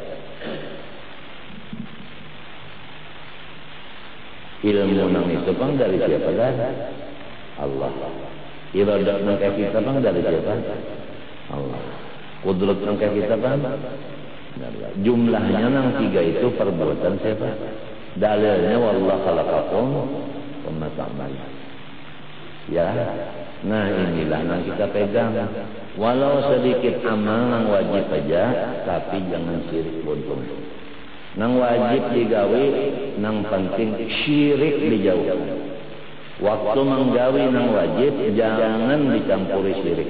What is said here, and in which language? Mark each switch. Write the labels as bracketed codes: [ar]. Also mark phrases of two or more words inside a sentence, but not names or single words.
[bjn] Ilmu nang itu bang dari siapa dah? Allah. Iradat nang kita bang dari siapa? Allah. Kudrat nang kita bang? Jumlahnya nang tiga itu perbuatan siapa? [ar] Dalilnya والله خلقكم وتعملون. [bjn] Ya. Nah, inilah yang kita pegang. Walau sedikit amal nang wajib aja, tapi jangan syirik buntung. Nang wajib digawi, nang penting syirik dijauhkan. Waktu menggawi nang wajib jangan dicampuri syirik.